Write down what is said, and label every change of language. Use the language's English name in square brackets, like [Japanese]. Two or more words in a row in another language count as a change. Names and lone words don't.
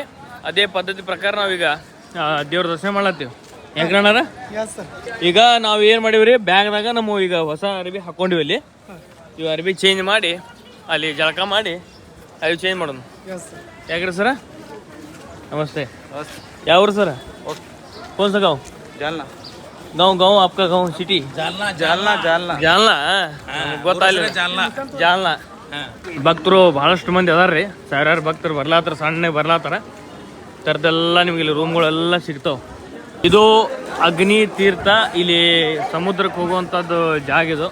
[Kannada] ಅದೇ ಪದ್ಧತಿ ಪ್ರಕಾರ ನಾವೀಗ ದೇವ್ರ ದರ್ಶನ ಮಾಡ್ಲತ್ತೀವಿ. ಯಾಕಣ್ಣ ಈಗ ನಾವು ಏನು ಮಾಡೀವ್ರಿ, ಬ್ಯಾಗ್ದಾಗ ನಮ್ಮ ಈಗ ಹೊಸ ಅರ್ಬಿ ಹಾಕ್ಕೊಂಡಿವಿ. ಅಲ್ಲಿ ಇವು ಅರ್ಬಿ ಚೇಂಜ್ ಮಾಡಿ ಅಲ್ಲಿ ಜಳಕ ಮಾಡಿ ಅವು ಚೇಂಜ್ ಮಾಡೋಣ. ಯಾಕ್ರಿ ಸರ? ನಮಸ್ತೆ. ಯಾವ್ರು ಸರ? [Hindi] कौन सा गाँव? [Kannada] ಜಾಲ್ನಾ. [Hindi] गाँव आपका गाँव सिटी? [Kannada] ಜಾಲ್ನಾ ಗೊತ್ತಾಗಲಿಲ್ಲ. ಜಾಲ್ನಾ ಭಕ್ತರು ಬಹಳಷ್ಟು ಮಂದಿ ಅದಾರ್ರಿ, ಸಾವಿರಾರು ಭಕ್ತರು ಬರ್ಲಾತಾರ, ಸಣ್ಣ ಬರ್ಲಾತಾರ. ಥರದ್ದೆಲ್ಲ ನಿಮ್ಗೆ ಇಲ್ಲಿ ರೂಮ್ಗಳೆಲ್ಲ ಸಿಗ್ತಾವೆ. ಇದು ಅಗ್ನಿ ತೀರ್ಥ, ಇಲ್ಲಿ ಸಮುದ್ರಕ್ಕೆ ಹೋಗುವಂಥದ್ದು ಜಾಗ ಇದು.